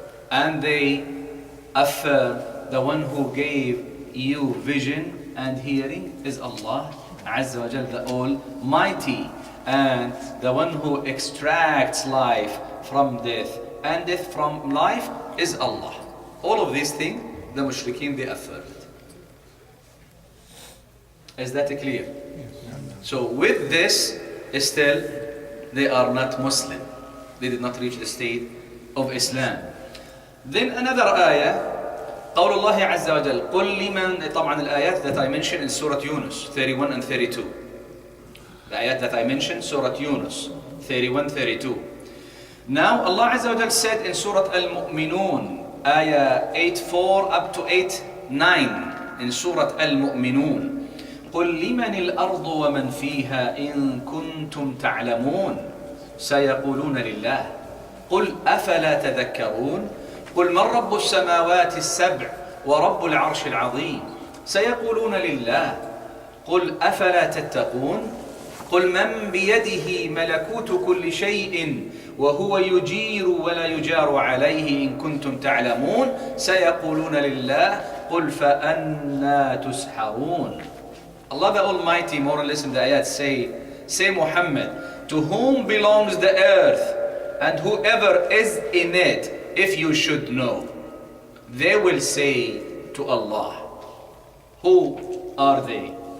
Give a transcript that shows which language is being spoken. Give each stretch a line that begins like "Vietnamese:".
English: And they affirm the one who gave you vision and hearing is Allah Azza wa Jal, the Almighty, and the one who extracts life from death and death from life is Allah. All of these things, the mushrikeen, they affirmed. Is that clear? So with this, still, they are not Muslim. They did not reach the state of Islam. Then another ayah,
Arabic: قول الله عز وجل قل لمن. طبعا الآيات
English: that I mentioned in Surah Yunus 31 and 32. The ayat that I mentioned, Surah Yunus 31, 32. Now Allah Azza wa Jal said in Surah Al-Mu'minun, ayah 8:4 up to 8:9 in Surah Al-Mu'minun.
Arabic: قل لمن الأرض ومن فيها إن كنتم تعلمون سيقولون لله قل أفلا تذكرون قل من رب السماوات السبع ورب العرش العظيم سيقولون لله قل أفلا تتقون قل من بيده ملكوت كل شيء وهو يجير ولا يجار عليه إن كنتم تعلمون سيقولون لله قل فأنى تسحرون.
English: Allah the Almighty, more or less in the ayat, say Muhammad, to whom belongs the earth and whoever is in it, if you should know. They will say to Allah. Who are they?